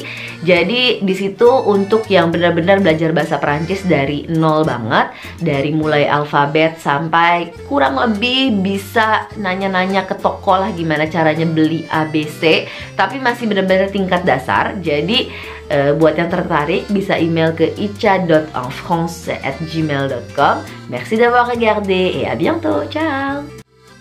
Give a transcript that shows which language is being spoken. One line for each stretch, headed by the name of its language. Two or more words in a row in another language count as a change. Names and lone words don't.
Indonesian: Jadi di situ untuk yang benar-benar belajar bahasa Prancis dari nol banget, dari mulai alfabet sampai kurang lebih bisa nanya-nanya ke toko lah gimana caranya beli ABC, tapi masih benar-benar tingkat dasar. Jadi buat yang tertarik bisa email ke ica.enfrance@gmail.com.
French: Merci d'avoir regardé et à bientôt. Ciao.